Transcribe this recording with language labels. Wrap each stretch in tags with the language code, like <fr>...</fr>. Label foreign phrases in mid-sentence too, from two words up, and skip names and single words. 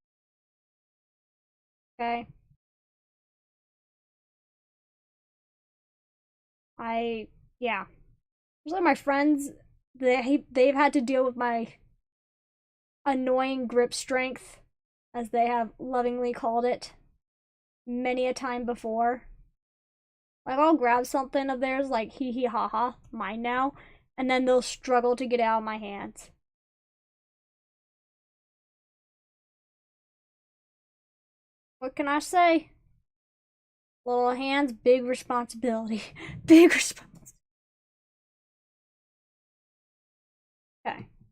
<en>Okay? Yeah. Usually my friends, they've had to deal with my annoying grip strength, as they have lovingly called it, many a time before. Like, I'll grab something of theirs, like, hee hee ha ha, mine now, and then they'll struggle to get out of my hands. What can I say? Little hands, big responsibility. Big responsibility. Okay.</en>